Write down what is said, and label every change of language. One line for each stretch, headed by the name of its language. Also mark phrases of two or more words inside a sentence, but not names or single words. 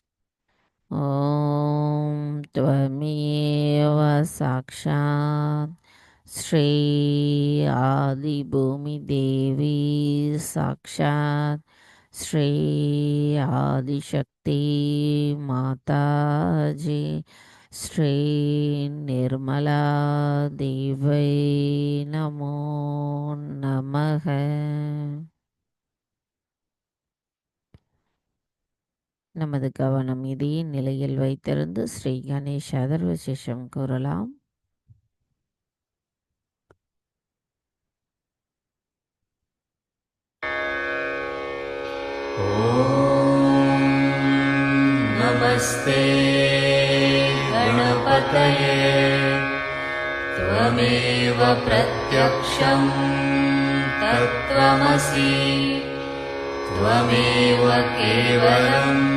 Sanskrit: ॐ त्वमेव साक्षात् श्री आदि भूमि देवी साक्षात् श्री आदिशक्ति माता जी श्री निर्मला देवै नमो नमः।
Tamil: நமது கவனம் இதே நிலையில் வைத்திருந்து ஸ்ரீ கணேஷ அதர்வசேஷம் கூறலாம்.
Sanskrit: नमस्ते गणपतये त्वमेव प्रत्यक्षं तत्त्वमसि त्वमेव केवलं